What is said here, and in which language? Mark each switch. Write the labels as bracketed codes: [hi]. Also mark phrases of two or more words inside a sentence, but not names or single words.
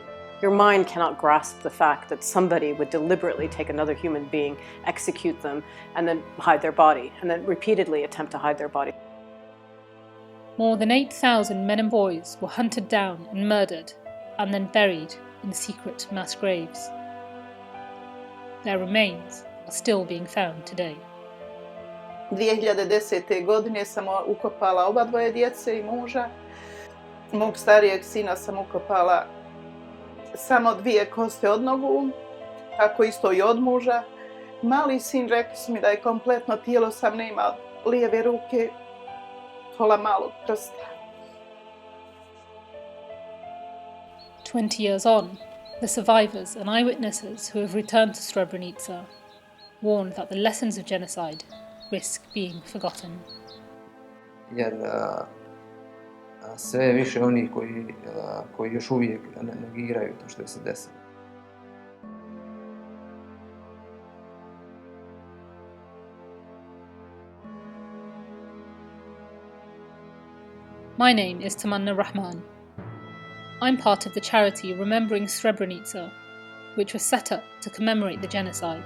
[en] Your mind cannot grasp the fact that somebody would deliberately take another human being, execute them, and then hide their body, and then repeatedly attempt to hide their body. More than 8,000 men and boys were hunted down and murdered, and then buried in secret mass graves. Their remains are still being found today. [bs] 2010. godine sam ukopala oba dvoje djece i muža. Mog starijeg sina sam ukopala samo 2 koste od nogu, tako isto i od muža. Mali sin rekli su mi da je kompletno tijelo sam nema lijeve ruke, pola malog prsta. [en] 20 years on, the survivors and eyewitnesses who have returned to Srebrenica warned that the lessons of genocide risk being forgotten. [bs] Jer sve je više onih koji još uvijek negiraju to što je se desilo. [en] My name is Tamanna Rahman. I'm part of the charity Remembering Srebrenica, which was set up to commemorate the genocide.